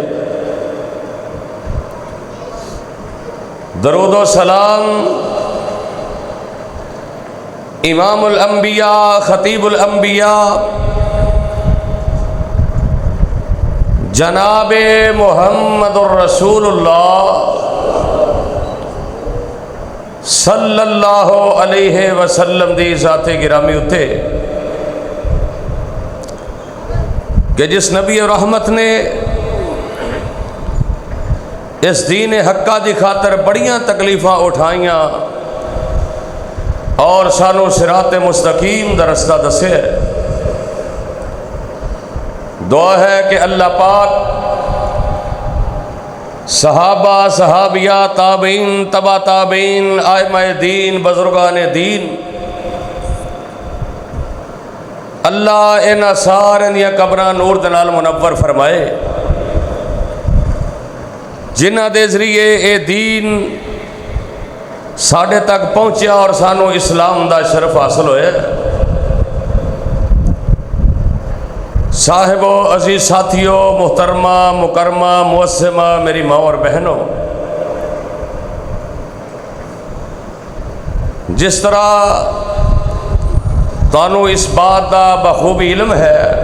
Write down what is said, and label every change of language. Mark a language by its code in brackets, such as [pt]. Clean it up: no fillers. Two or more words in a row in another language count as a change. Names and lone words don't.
[pa] درود و سلام امام الانبیاء خطیب الانبیاء جناب محمد الرسول اللہ [ar] صلی اللہ علیہ وسلم [pa] دی ذات گرامی اتے کہ جس نبی رحمت نے اس دین حقہ دی خاطر بڑیاں تکلیفاں اٹھائیاں اور سانو صراط مستقیم دا رستہ دسے. دعا ہے کہ اللہ پاک صحابہ صحابیہ تابعین تبع تابعین ائمہ دین بزرگان دین اللہ انہاں سارے دیاں قبراں نور دے نال منور فرمائے جنہاں دے ذریعے اے دین ساڈے تک پہنچیا اور سانو اسلام دا شرف حاصل ہوئے. صاحب و عزیز ساتھیوں محترمہ مکرمہ معصمہ میری ماں اور بہنوں، جس طرح تانوں اس بات دا بخوبی علم ہے